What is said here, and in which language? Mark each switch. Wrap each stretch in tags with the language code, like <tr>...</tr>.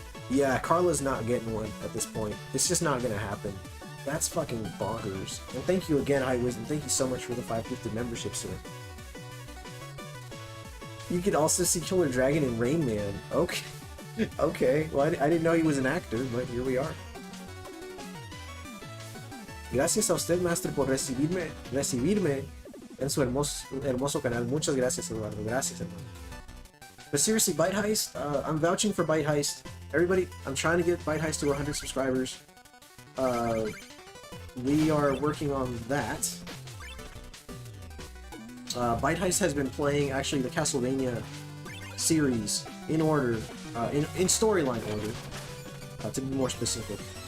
<en>Yeah, Carla's not getting one at this point. It's just not gonna happen. That's fucking bonkers. And thank you again, High Wisdom. Thank you so much for the 550 membership, sir. You could also see Killer Dragon in Rain Man. Okay. Okay. Well, I didn't know he was an actor, but here we are.</en> <es>Gracias a usted, Master, por recibirme en su hermoso canal. Muchas gracias, Eduardo. Gracias, hermano.</es> <en>But seriously, Bite Heist, I'm vouching for Bite Heist. Everybody, I'm trying to get Bite Heist to 100 subscribers. We are working on that. Bite Heist has been playing, actually, the Castlevania series in order, in storyline order, to be more specific.</en>